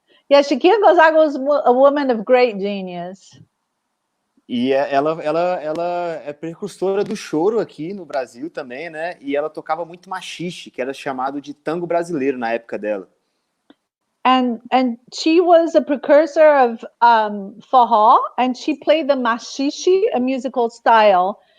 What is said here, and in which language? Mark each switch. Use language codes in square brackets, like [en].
[en] Yeah, Chiquinha Gonzaga was a woman of great genius. [pt] E ela é precursora do choro aqui no Brasil também, né? E ela tocava muito machixe, que era chamado de tango brasileiro na época dela. [en] And she was a precursor of forró, and she played the machixe, a musical style.